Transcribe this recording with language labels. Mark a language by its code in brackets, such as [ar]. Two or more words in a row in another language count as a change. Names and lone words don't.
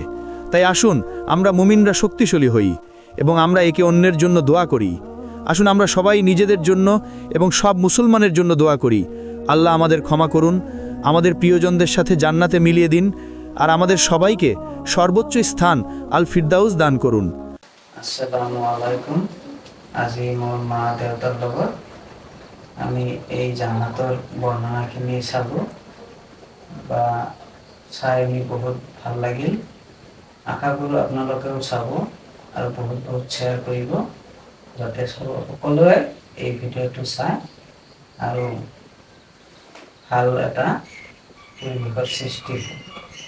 [bn] তাই আসুন আমরা মুমিনরা শক্তিশালী হই এবং আমরা একে অন্যের জন্য দোয়া করি। আসুন আমরা সবাই নিজেদের জন্য এবং সব মুসলমানের জন্য দোয়া করি। আল্লাহ আমাদের ক্ষমা করুন, আমাদের প্রিয়জনদের সাথে জান্নাতে মিলিয়ে দিন, আর আমাদের সবাইকে সর্বোচ্চ স্থান আল ফিরদাউস দান করুন। [ar] السلام عليكم. [as] আজি মোৰ মা দেউতাৰ লগত আমি এই জান্নাতৰ বৰ্ণনাখিনি চালোঁ বা চাই আমি বহুত ভাল লাগিল। আশা কৰোঁ আপোনালোকেও চাব আৰু বহুত বহুত শ্বেয়াৰ কৰিব, যাতে সকলোৱে এই ভিডিঅ'টো চায় আৰু ভাল এটা পৰিৱেশৰ সৃষ্টি হয়।